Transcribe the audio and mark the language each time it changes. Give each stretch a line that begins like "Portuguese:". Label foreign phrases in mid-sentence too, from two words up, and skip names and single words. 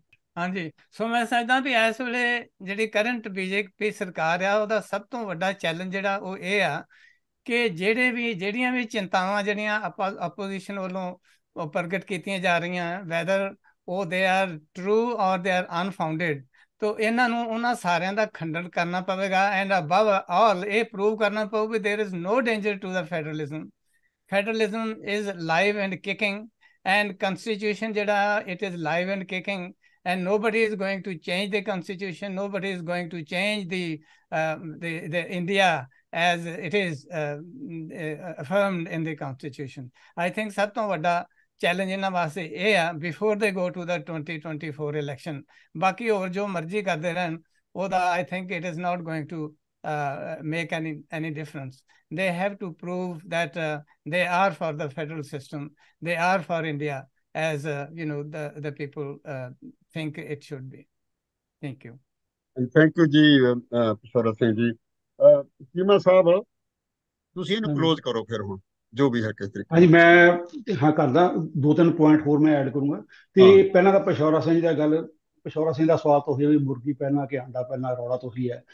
Punjabi: ਹਾਂਜੀ, ਸੋ ਮੈਂ ਸਮਝਦਾ ਵੀ ਇਸ ਵੇਲੇ ਜਿਹੜੀ ਕਰੰਟ ਬੀਜੇਪੀ ਸਰਕਾਰ ਆ ਉਹਦਾ ਸਭ ਤੋਂ ਵੱਡਾ ਚੈਲੰਜ ਜਿਹੜਾ ਉਹ ਇਹ ਆ ਕਿ ਜਿਹੜੀਆਂ ਵੀ ਚਿੰਤਾਵਾਂ ਜਿਹੜੀਆਂ ਆਪੋਜੀਸ਼ਨ ਵੱਲੋਂ ਪ੍ਰਗਟ ਕੀਤੀਆਂ ਜਾ ਰਹੀਆਂ, ਵੈਦਰ ਉਹ
English: they are true or they are unfounded,
Punjabi: ਤੋ ਇਹਨਾਂ ਨੂੰ ਉਹਨਾਂ ਸਾਰਿਆਂ ਦਾ ਖੰਡਨ ਕਰਨਾ ਪਵੇਗਾ
English: and above all
Punjabi: ਇਹ ਪ੍ਰੂਵ ਕਰਨਾ ਪਊ ਵੀ
English: there is no danger to the federalism. federalism is live and kicking and constitution ਜਿਹੜਾ it is live and kicking and nobody is going to change the constitution, nobody is going to change the India as it is affirmed in the constitution. I think
Punjabi: ਸਭ ਤੋਂ ਵੱਡਾ ਚੈਲੰਜ ਇਹਨਾਂ ਵਾਸਤੇ ਇਹ ਆ
English: before they go to the 2024 election.
Punjabi: ਬਾਕੀ ਹੋਰ ਜੋ ਮਰਜ਼ੀ ਕਰਦੇ ਰਹਿਣ ਉਹਦਾ
English: I think it is not going to make any difference. They have to prove that they are for the federal system, they are for India as the people think it should be. Thank you. And thank you ਜੀ ਪਸ਼ੌਰਾ ਸਿੰਘ ਜੀ।
Punjabi: ਚੀਮਾ ਸਾਹਿਬ ਤੁਸੀਂ ਇਹਨੂੰ ਕਲੋਜ਼ ਕਰੋ ਫਿਰ ਹੁਣ ਜੋ ਵੀ ਹੈ ਕਿਸ ਤਰੀਕੇ। ਹਾਂਜੀ, ਮੈਂ ਕਰਦਾ 2-3 ਪੁਆਇੰਟ ਹੋਰ ਮੈਂ ਐਡ ਕਰੂੰਗਾ। ਤੇ ਪਹਿਲਾਂ ਤਾਂ ਪਸ਼ੌਰਾ ਸਿੰਘ ਦਾ ਗੱਲ, ਪਸ਼ੌਰਾ ਸਿੰਘ ਦਾ ਸਵਾਲ ਤੋਂ ਹੋਇਆ ਵੀ ਮੁਰਗੀ ਪਹਿਲਾਂ ਕਿ ਆਂਡਾ ਪਹਿਲਾਂ, ਰੌਲਾ ਤੋਂ ਹੀ ਹੈ।